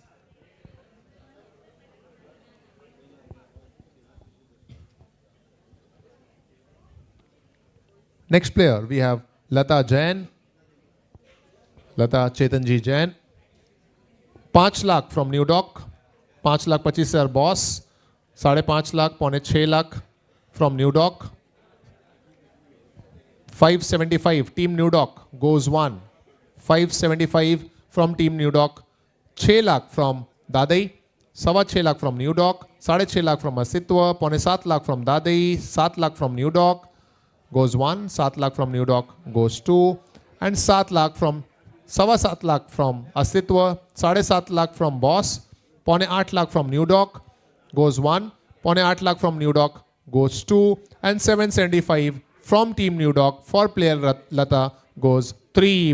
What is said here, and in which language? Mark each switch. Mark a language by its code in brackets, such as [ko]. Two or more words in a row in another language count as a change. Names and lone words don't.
[en] Next player, we have Lata Jain, Lata Chetanji Jain, 5 lakh from New Dock, 5 lakh 25,000 Boss, 5.5 lakh, 0.6 lakh from New Dock, 575 Team New Dock goes 1, 575 from Team New Dock, 6 लाख from दादई, 6.25 लाख from New Dock, 6.5 लाख from अस्तित्व, 6.25 लाख from दादई, 7 लाख from New Dock, goes 1, 7 lakh from New Dock goes 2, and 7 lakh from 7.25 lakh from अस्तित्व, 7.5 lakh from Boss, 8.25 lakh from New Dock goes 1, 8.25 lakh from New Dock goes 2, and 775 from Team New Dock for player Lata goes 3.